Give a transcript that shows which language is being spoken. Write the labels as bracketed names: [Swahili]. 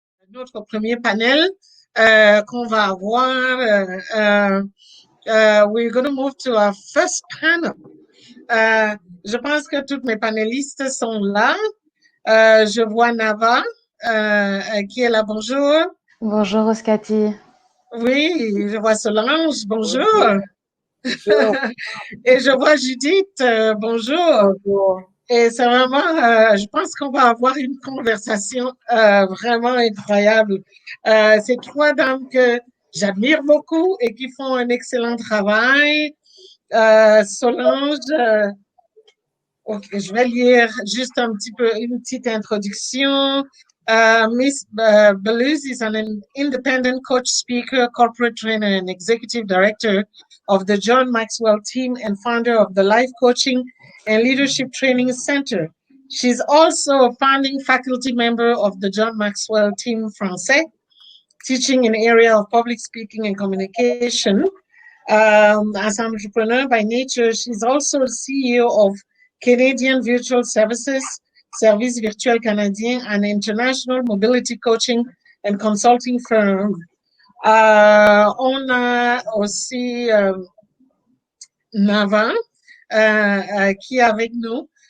[French] notre premier panel qu'on va avoir. [English] We're going to move to our first panel. [French] Je pense que toutes mes panélistes sont là. Je vois Nava qui est là. Bonjour. Bonjour Oskati. Oui, je vois Solange. Bonjour. Bonjour. Et je vois Judith. Bonjour. Bonjour. Et c'est vraiment, je pense qu'on va avoir une conversation vraiment incroyable. C'est trois dames que j'admire beaucoup et qui font un excellent travail. Solange, ok, je vais lire juste un petit peu une petite introduction. [English] Miss Beluz is an independent coach, speaker, corporate trainer, and executive director of the John Maxwell team and founder of the Life Coaching and Leadership Training Center. She's also a founding faculty member of the John Maxwell Team Français, teaching in the area of public speaking and communication. As an entrepreneur by nature, she's also CEO of Canadian Virtual Services, Service Virtuel Canadien, an international mobility coaching and consulting firm. [French] On a aussi Nava qui est avec nous.